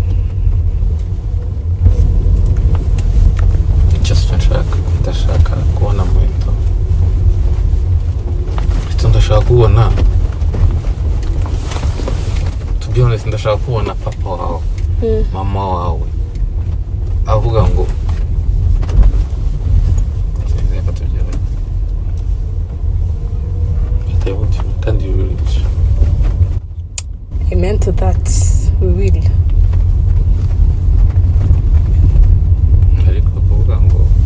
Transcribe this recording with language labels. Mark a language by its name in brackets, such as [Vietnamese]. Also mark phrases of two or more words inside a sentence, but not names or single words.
[Kinyarwanda] Just ndashaka kubona Muheto ndashaka kubona [English] to be honest [Kinyarwanda] ndashaka kubona papa wawe mama wawe avuga ngo kandi [English] you will reach. Amen to that. We will. [Kinyarwanda] Ariko kuvuga ngo